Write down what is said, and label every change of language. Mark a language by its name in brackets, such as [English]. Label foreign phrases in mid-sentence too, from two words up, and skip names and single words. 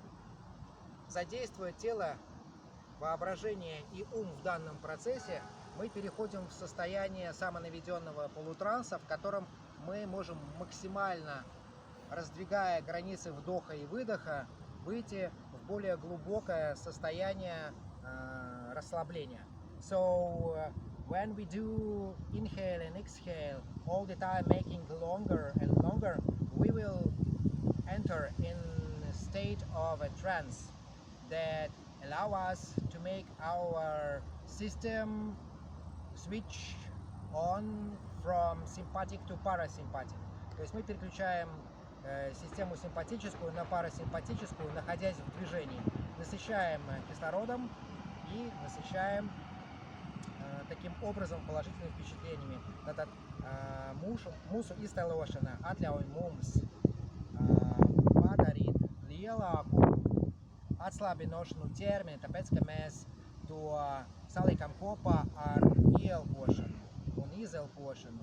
[Russian] Задействуя тело, воображение и ум в данном процессе, мы переходим в состояние самонаведенного полутранса, в котором мы можем максимально, раздвигая границы вдоха и выдоха, выйти в более глубокое состояние расслабления. [English] So when we do inhale and exhale all the time, making longer and longer, we will enter in a state of a trance that allow us to make our system switch on from sympathetic to parasympathetic. [Russian] То есть мы переключаем систему симпатическую на парасимпатическую, находясь в движении. Насыщаем кислородом и насыщаем таким образом положительными впечатлениями. [Latvian] Tātad mūsu iztēlošana atļauj mums padarīt lielāku atslābinošanu ķermeni, tāpēc, ka mēs to saliekam kopā ar ieelpošanu un izelpošanu.